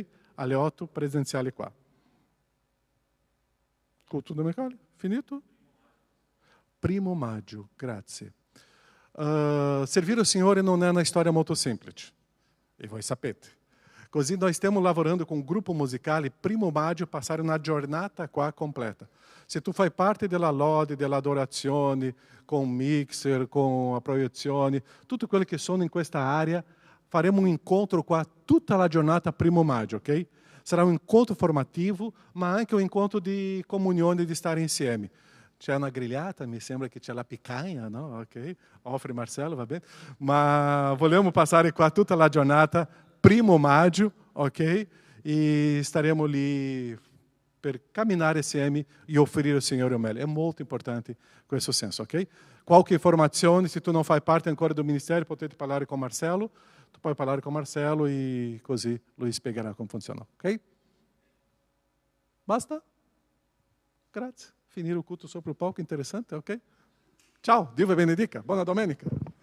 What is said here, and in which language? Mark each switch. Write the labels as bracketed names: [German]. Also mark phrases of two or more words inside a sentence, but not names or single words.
[Italian] Alle 8 presenziali qua. Culto domenicale? Finito? 1 maggio, grazie. Servire o Signore non è una storia molto semplice, e voi sapete. Così noi stiamo lavorando [Portuguese] com um grupo [Italian] musicale, 1 maggio, passare una giornata qua completa. Se tu fai parte della lode, dell'adorazione, con mixer, con a proiezione, tutte quelle che sono in questa area, faremo un incontro qua tutta la giornata 1 maggio, ok? Sarà un incontro formativo, ma anche un incontro di comunione, di stare insieme. C'è una grigliata, mi sembra che c'è la picanha, no? Ok, offre Marcelo, va bene? Ma vogliamo passare qua tutta la giornata, 1 maggio, ok? E staremo lì per camminare insieme e offrire al Signore o meglio. È molto importante questo senso, ok? Qualche informazione, se tu non fai parte ancora [Portuguese] do ministério, [Italian] potete parlare con Marcelo. Tu puoi parlare con Marcelo e così lui spiegherà come funziona, ok? Basta? Grazie. Finire il culto sopra il palco, interessante, ok? Ciao, Dio vi benedica. Buona domenica.